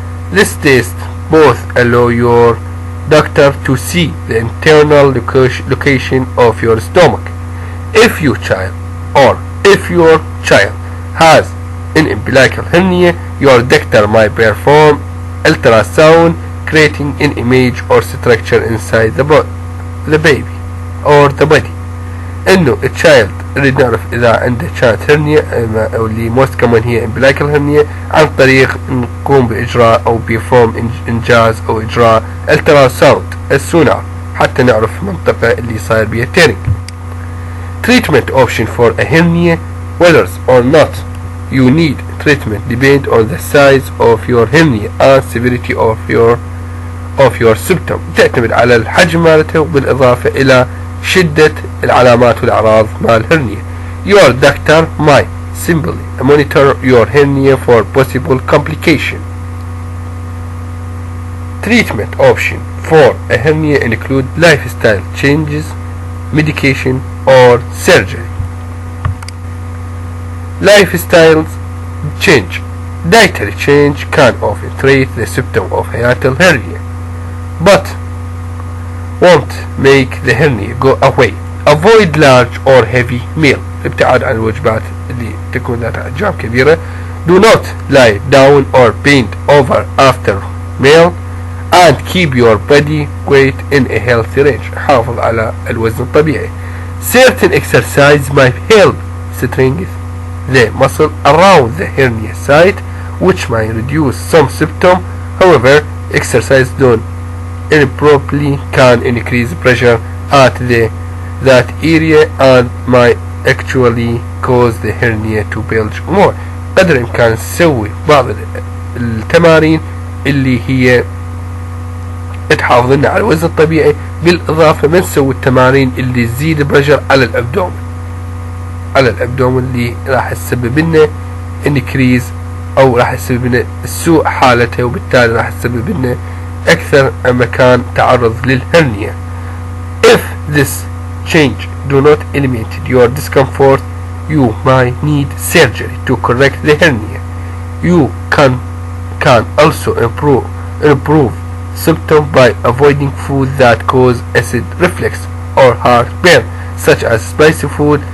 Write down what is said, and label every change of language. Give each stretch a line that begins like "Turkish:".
English: This test both allow your doctor to see the internal location of your stomach. If your child has an umbilical hernia, your doctor might perform ultrasound, creating an image or structure inside the baby or the body.
Arabic: انه التشايلد نريد نعرف اذا عنده كانت هرنيا او اللي موست كمان هي امبلايكال هرنيا عن طريق نقوم باجراء او بيفورم انجاز او اجراء التراساوند السونار حتى نعرف المنطقة اللي صاير بيها تيرنج.
English: Treatment option for a hernia, whether or not you need treatment depend on the size of your hernia and severity of your symptom.
Arabic: تعتمد على الحجم مالته بالاضافة الى شدة العلامات والأعراض مال hernia.
English: Your doctor might simply monitor your hernia for possible complication. Treatment option for a hernia include lifestyle changes, medication, or surgery. Lifestyle change. Dietary change can often treat the symptom of hiatal hernia, but won't make the hernia go away. Avoid large or heavy meal.
Arabic: ابتعاد عن الوجبات اللي تكون ذات أحجام كبيرة.
English: Do not lie down or bend over after meal and keep your body weight in a healthy range.
Arabic: حافظ على الوزن الطبيعي.
English: Certain exercise might help strengthen the muscle around the hernia site, which might reduce some symptoms. However, exercise done improperly can increase pressure at that area and might actually cause the hernia to bulge more.
Arabic: قدر الإمكان نسوي بعض التمارين اللي هي تحافظ لنا على الوزن الطبيعي، بالإضافة ما نسوي التمارين اللي تزيد البرجر على الأبدومن اللي راح تسبب لنا انكريز أو راح تسبب لنا سوء حالته، وبالتالي راح تسبب لنا أكثر مكان تعرض للهرنيا.
English: If this change do not eliminate your discomfort, you might need surgery to correct the hernia. You can also improve symptoms by avoiding food that cause acid reflux or heartburn, such as spicy food.